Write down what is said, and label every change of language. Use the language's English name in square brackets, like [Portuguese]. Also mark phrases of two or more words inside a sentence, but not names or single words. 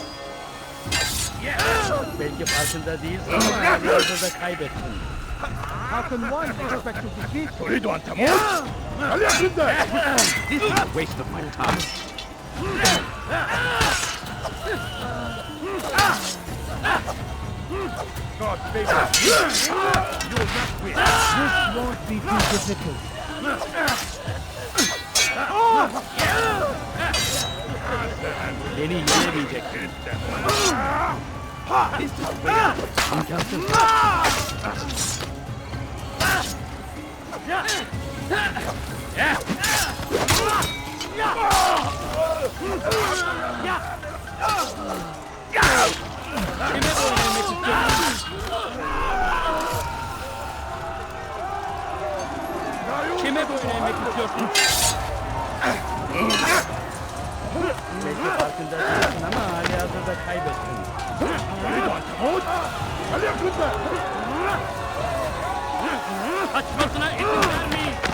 [Turkish] Belki farkında değilsin ama hayatında da kaybettin. [English] How can one expect to defeat? [Arabic] تريد أن تموت؟ فليكن ذلك. [English] This is a waste of my time. God favor you. You will not win. This won't be too difficult. [Turkish] Beni yenemeyeceksin. [English] This is imkansız. [Turkish] Kime oynamak istiyorsun? Kime oynamak istiyorsun? Belki farkında değilsin ama hali hazırda kaybettin. [Arabic] تريد أن تموت؟ فليكن ذلك. [Turkish] Kaçmasına izin vermeyin.